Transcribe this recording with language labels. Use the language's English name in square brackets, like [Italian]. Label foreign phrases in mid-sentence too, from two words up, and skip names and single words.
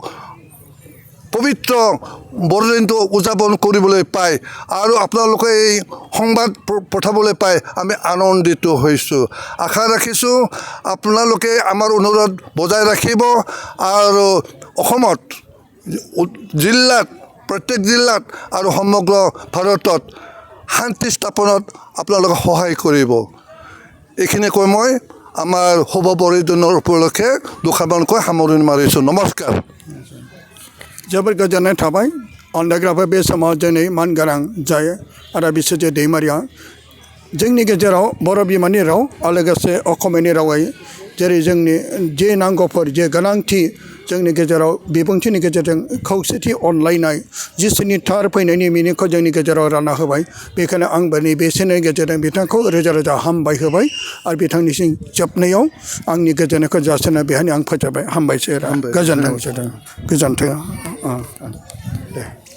[Assamese] পবিত্ৰ বৰদিনটো উদযাপন কৰিবলৈ পাই আৰু আপোনালোকে এই সংবাদ পঠাবলৈ পাই আমি আনন্দিত হৈছোঁ আশা ৰাখিছোঁ আপোনালোকে আমাৰ অনুৰোধ বজাই ৰাখিব আৰু অসমত জিলাত প্ৰত্যেক জিলাত আৰু সমগ্ৰ ভাৰতত শান্তি স্থাপনত আপোনালোকে সহায় কৰিব এইখিনি কৈ মই আমাৰ শুভ বৰদিনৰ উপলক্ষে দুষাৰমানকৈ সামৰণি মাৰিছোঁ নমস্কাৰ [Bodo] जोबोर गोजोननाय थाबाय अनलायग्राफोर बे समाव दिनै मानगोनां जायो आरो बिसोरजो दैमारिया जोंनि गेजेराव बर' बिमानि राव आरो लोगोसे असमियानि रावै जेरै जोंनि जे नांगौफोर जे गोनांथि जोंनि गेजेराव बिबुंथिनि गेजेरजों खौसेथि अनलायनाय जिसुनि थार फैनायनि मिनिंखौ जोंनि गेजेराव रानना होबाय बेखायनो आंबो नैबेसोरनि गेजेरजों बिथांखौ रोजा रोजा हामबाय होबाय आरो बिथांनिसिम जोबनायाव आंनि गोजोननायखौ जासिना बेहायनो आं फोजोबबाय हामबायसै गोजोनथों दे